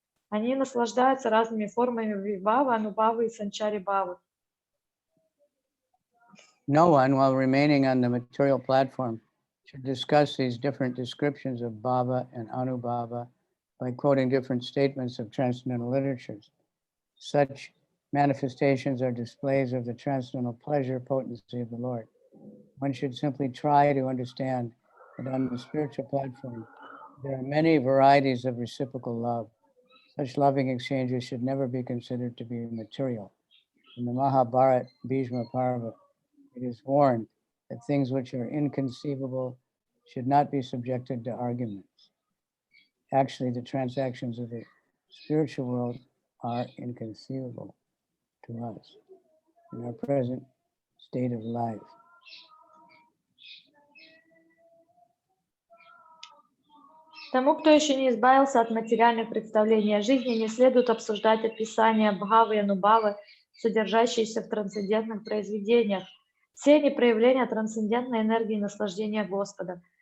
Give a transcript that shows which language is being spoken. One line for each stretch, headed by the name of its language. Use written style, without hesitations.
Russian: Они наслаждаются разными формами вибхавы, анубхавы и санчари бхавы.
English: No one, while remaining on the material platform, should discuss these different descriptions of bhava and anubhava by quoting different statements of transcendental literatures. Such manifestations are displays of the transcendental pleasure potency of the Lord. One should simply try to understand that on the spiritual platform, there are many varieties of reciprocal love. Such loving exchanges should never be considered to be material. In the Mahabharata Bhishma Parva, it is warned that things which are inconceivable should not be subjected to arguments. Actually, the transactions of the spiritual world are inconceivable to us in our present state of life.
Russian: Тому, кто еще не избавился от материальных представлений о жизни, не следует обсуждать описания бхавы и анубхавы, содержащиеся в трансцендентных произведениях. Все они проявления трансцендентной энергии наслаждения Господа.